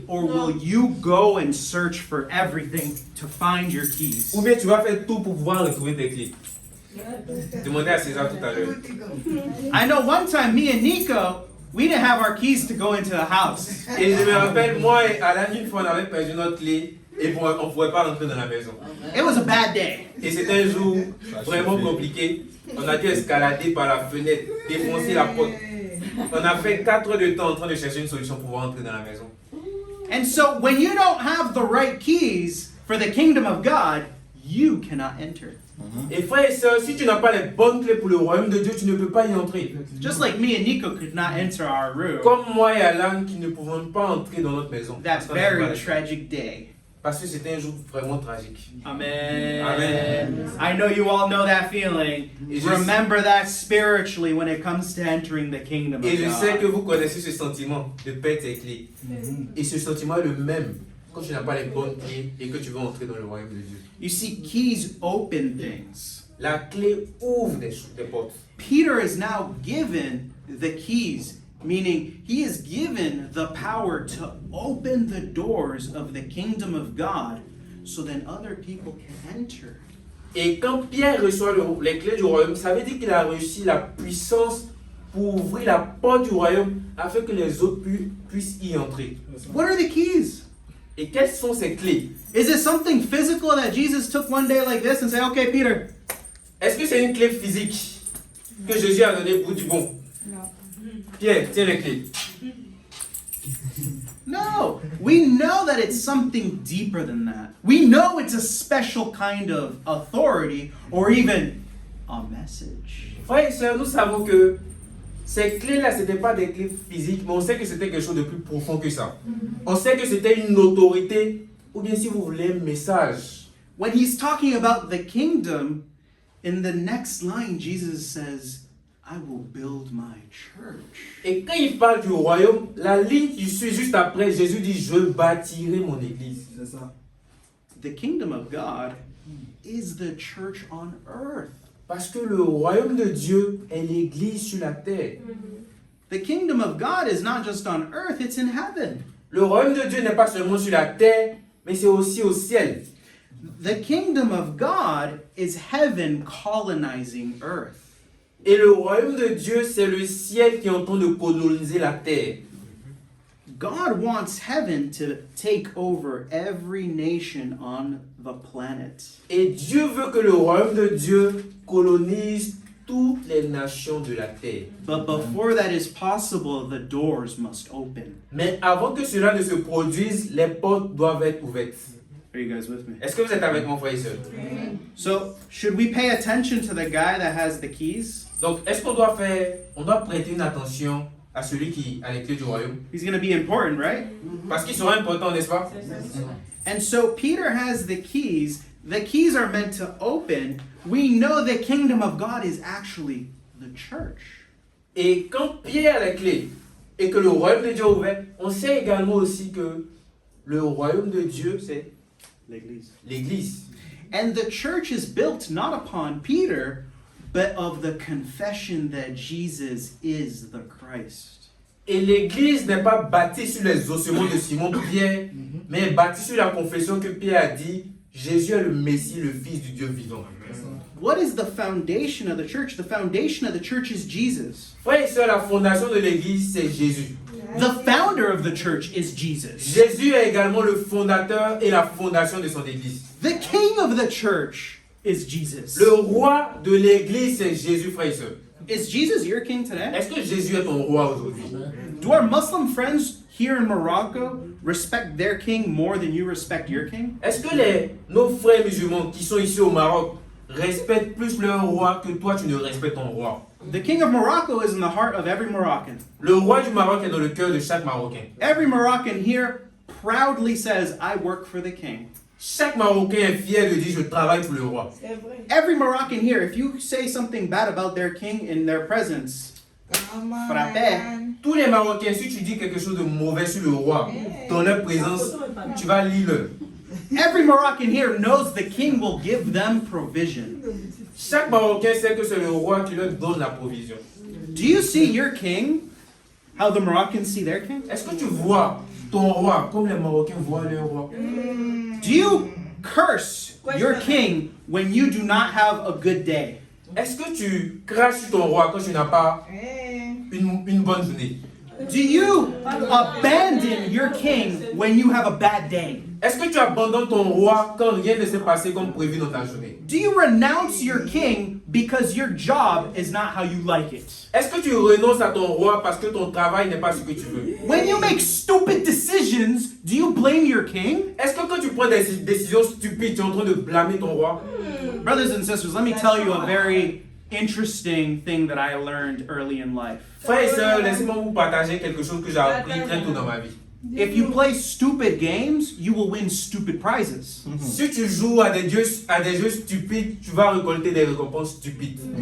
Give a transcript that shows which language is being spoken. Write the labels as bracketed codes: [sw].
[en] Or will you go and search for everything to find your keys? [fr] Ou bien tu vas faire tout pour pouvoir retrouver tes clés? Demandez à César tout à l'heure. [en] I know one time me and Nico, we didn't have our keys to go into the house. [fr] Et je me rappelle, moi et Alan, une fois on avait perdu notre clé et on ne pouvait pas rentrer dans la maison. [en] It was a bad day. [fr] Et c'était un jour vraiment compliqué. On a dû escalader par la fenêtre, défoncer la porte. On a fait 4 heures de temps en train de chercher une solution pour pouvoir entrer dans la maison. [en] And so when you don't have the right keys for the kingdom of God, you cannot enter. [fr] Et frères et sœurs, si tu n'as pas les bonnes clés pour le royaume de Dieu, tu ne peux pas y entrer. [en] Just like me and Nico could not enter our room. [fr] Comme moi et Alan qui ne pouvons pas entrer dans notre maison. [en] That very tragic day. [fr] Parce que c'était un jour vraiment tragique. [en] Amen. [fr] Amen. [en] I know you all know that feeling. Remember that spiritually when it comes to entering the kingdom [fr] Et [en] of [fr] je sais que [en] God. [fr] vous connaissez ce sentiment de perdre tes clés. Et ce sentiment est le même quand tu n'as pas les bonnes clés et que tu veux entrer dans le royaume de Dieu. [en] You see, keys open things. [fr] La clé ouvre des portes. [en] Peter is now given the keys, meaning he is given the power to open the doors of the kingdom of God so then other people can enter. [fr] Et quand Pierre reçoit les clés du royaume, ça veut dire qu'il a reçu la puissance pour ouvrir la porte du royaume afin que les autres puissent y entrer. [en] What are the keys? [fr] Et quelles sont ces clés? [en] Is it something physical that Jesus took one day like this and said, okay, Peter, [fr] Est-ce que c'est une clé physique que Jésus a donnée pour dire bon, Pierre, tiens les clés? [en] no, we know that it's something deeper than that. We know it's a special kind of authority or even a message. [fr] Frères et sœurs, nous savons que ces clés-là, ce n'étaient pas des clés physiques, mais on sait que c'était quelque chose de plus profond que ça. On sait que c'était une autorité, ou bien si vous voulez, un message. [en] When he's talking about the kingdom, in the next line, Jesus says, I will build my church. [fr] Et quand il parle du royaume, la ligne qui suit juste après, Jésus dit, je bâtirai mon église. C'est ça. [en] The kingdom of God is the church on earth. [fr] Parce que le royaume de Dieu est l'église sur la terre. [en] The kingdom of God is not just on earth, it's in heaven. [fr] Le royaume de Dieu n'est pas seulement sur la terre, mais c'est aussi au ciel. [en] The kingdom of God is heaven colonizing earth. [fr] Et le royaume de Dieu, c'est le ciel qui est en train de coloniser la terre. [en] God wants heaven to take over every nation on the planet. [fr] Et Dieu veut que le royaume de Dieu colonise toutes les nations de la terre. [en] But before that is possible, the doors must open. [fr] Mais avant que cela ne se produise, les portes doivent être ouvertes. [en] Are you guys with me? [fr] Est-ce que vous êtes avec mon frère et sœur? [en] So, should we pay attention to the guy that has the keys? [fr] Donc, est-ce qu'on doit prêter une attention à celui qui a les clés du royaume? [en] He's going to be important, right? [fr] Parce qu'il sera important, n'est-ce pas? [en] And so Peter has the keys. The keys are meant to open. We know the kingdom of God is actually the church. [fr] Et quand Pierre a les clés et que le royaume de Dieu est ouvert, on sait également aussi que le royaume de Dieu, c'est L'église. l'église. [en] And the church is built not upon Peter, but of the confession that Jesus is the Christ. [fr] Et l'église n'est pas bâtie sur les ossements de Simon-Pierre, mais est bâtie sur la confession que Pierre a dit, Jésus est le Messie, le Fils du Dieu vivant. [en] What is the foundation of the church? The foundation of the church is Jesus. [fr] Frères et sœurs, la fondation de l'église, c'est Jésus. [en] The founder of the church is Jesus. [fr] Jésus est également le fondateur et la fondation de son église. [en] The king of the church is Jesus. [fr] Le roi de l'église, c'est Jésus, frères et sœurs. [en] Is Jesus your king today? [fr] Est-ce que Jésus est ton roi aujourd'hui? [en] Do our Muslim friends here in Morocco respect their king more than you respect your king? [fr] Est-ce que nos frères musulmans qui sont ici au Maroc respectent plus leur roi que toi tu ne respectes ton roi? [en] The king of Morocco is in the heart of every Moroccan. [fr] Le roi du Maroc est dans le cœur de chaque Marocain. [en] Every Moroccan here proudly says, I work for the king. [fr] Chaque Marocain est fier de dire je travaille pour le roi. [en] Every Moroccan here, if you say something bad about their king in their presence, [fr] frappé. Tous les Marocains, si tu dis quelque chose de mauvais sur le roi, dans leur présence, tu vas lire. [en] Every Moroccan here knows the king will give them provision. [fr] Chaque Marocain sait que c'est le roi qui leur donne la provision. [en] Do you see your king? How the Moroccans see their king? [fr] Est-ce que tu vois ton roi comme les Marocains voient leur roi? [en] Do you curse your king when you do not have a good day? [fr] Est-ce que tu craches sur ton roi quand tu n'as pas une bonne journée? [en] Do you abandon your king when you have a bad day? [fr] Est-ce que tu abandonnes ton roi quand rien ne s'est passé comme prévu dans ta journée? [en] Do you renounce your king because your job is not how you like it? [fr] Est-ce que tu renonces à ton roi parce que ton travail n'est pas ce que tu veux? [en] When you make stupid decisions, do you blame your king? [fr] Est-ce que quand tu prends des décisions stupides, tu es en train de blâmer ton roi? [en] Brothers and sisters, let me tell you a very interesting thing that I learned early in life. [fr] Frères et sœurs, laissez-moi vous partager quelque chose que j'ai appris très tôt dans ma vie. [en] If you play stupid games, you will win stupid prizes. [fr] Si tu joues à des jeux stupides, tu vas récolter des récompenses stupides.